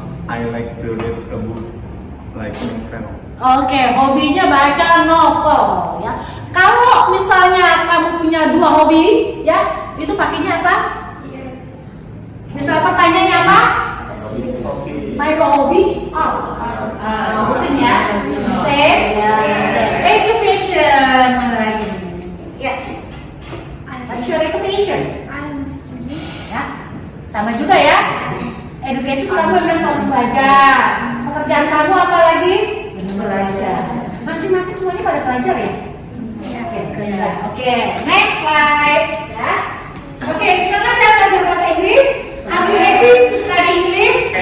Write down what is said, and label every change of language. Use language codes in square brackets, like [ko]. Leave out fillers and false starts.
[en] I like to read a book, like novel. [id] Oke, hobinya baca novel ya. Kalau misalnya kamu punya 2 hobi, ya, itu pakainya apa? Misal pertanyaannya apa? My hobi? Sebutin ya. [en] Say, education. [id] Mana lagi? Ya. [en] What's your education? I'm a student. [id] Ya, sama juga ya. Education kamu memang selalu belajar. Pekerjaan kamu apa lagi? Belajar. Masing-masing semuanya pada belajar ya? Oke, next slide. Ya. Oke, sekarang kita belajar bahasa Inggris. [en] Are you happy to study English?